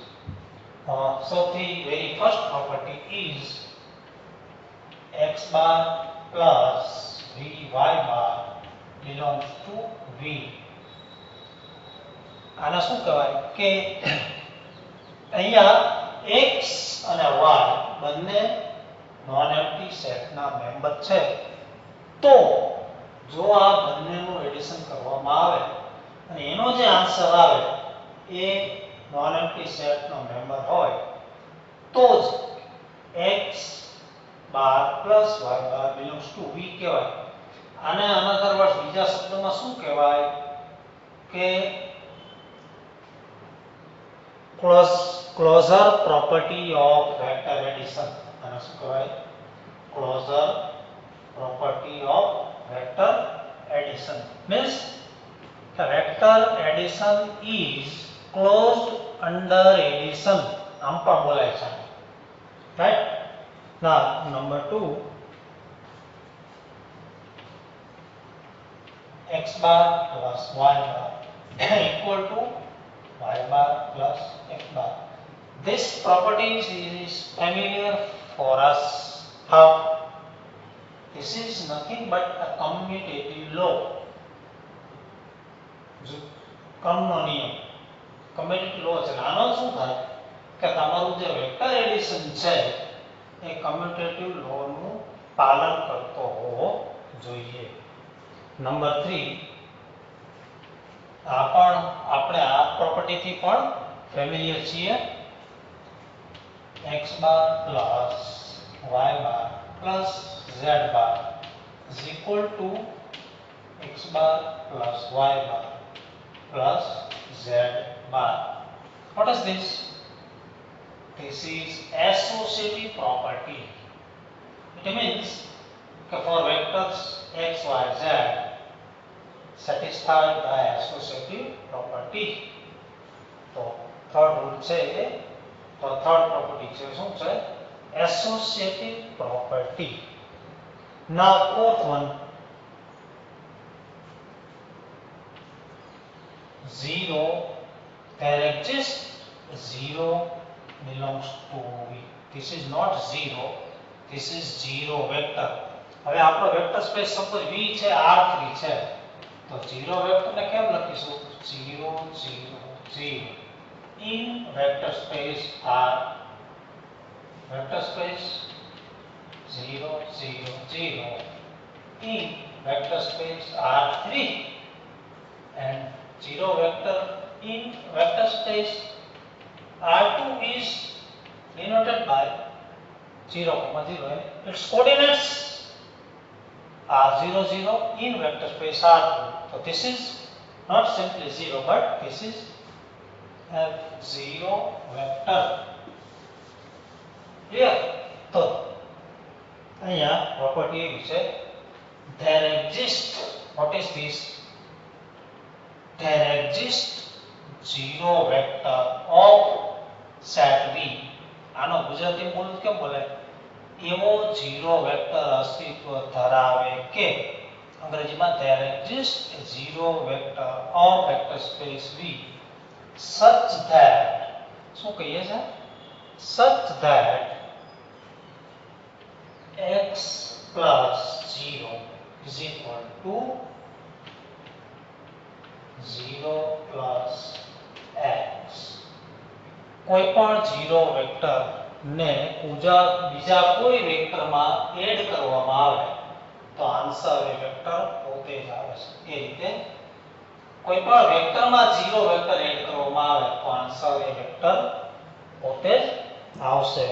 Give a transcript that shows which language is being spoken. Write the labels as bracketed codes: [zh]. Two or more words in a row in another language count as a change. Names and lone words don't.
[en] સૌથી very first property is x bar plus vy bar belongs to V. [gu] આના શું કહેવાય કે અહીંયા x અને y બંને [en] non empty setના [gu] મેમ્બર છે તો જો આ બંનેનું એડિશન કરવામાં આવે અને એનો જે આન્સર આવે એ [en] non empty setનો [gu] મેમ્બર હોય તો જ [en] x bar plus y bar belongs to V [gu] કહેવાય. આને [en] another word [gu] બીજા શબ્દમાં શું કહેવાય કે [en] closure property of vector addition. [gu] આને શું કહેવાય? [en] closure property of vector addition means the vector addition is closed under addition. [gu] આમ પણ બોલાય છે. right? [en] Now number 2, x bar plus y bar equal to y bar plus x bar. This property is familiar for us. How? This is nothing but a commutative law. [gu] કમનો નિયમ [en] commutative law [gu] છે. આનો શું થાય કે તમારું જે [en] vector addition [gu] છે એ [en] commutative lawનું [gu] પાલન કરતો હોવો જોઈએ. નંબર 3, આ પણ આપણે આ પ્રોપર્ટીથી પણ ફેમિલિયર છીએ. [en] x bar plus y bar plus z bar is equal to x bar plus y bar plus z bar. What is this? This is associative property. It means that for vectors x, y, z satisfied by associative property. [gu] તો [en] third rule [gu] છે એ તો [en] third property [gu] છે શું છે? [en] associative property. Now fourth one, 0 there exists 0 belongs to V. This is not 0, this is 0 vector. [gu] હવે આપણો [en] vector space [gu] સપોઝ V છે, R3 છે તો 0 વેક્ટરને કેમ લખીશું? [en] 0 0 0 in vector space R. Vector space 0 0 0 in vector space R3 and 0 vector in vector space R2 is denoted by 0, 0. Its coordinates R0 0 in vector space R2. So this is not simply 0 but this is F0 vector. Clear? [gu] તો અહીંયા property એવી છે, [en] there exists, what is this? There exists zero vector of set V. [gu] આનો ગુજરાતી બોલું કેમ બોલે? એવો [en] zero vector [gu] અસ્તિત્વ ધરાવે કે, અંગ્રેજીમાં [en] there exists a zero vector of vector space V such that, [gu] શું કહીએ છે? [en] Such that x plus 0 is equal to 0 plus x. [gu] કોઈ પણ 0 વેક્ટર ને બીજા કોઈ વેક્ટરમાં એડ કરવામાં આવે તો આન્સર એ વેક્ટર પોતે જ આવે છે. એ રીતે કોઈ પણ વેક્ટરમાં 0 વેક્ટર એડ કરવામાં આવે તો આન્સર એ વેક્ટર પોતે જ આવશે.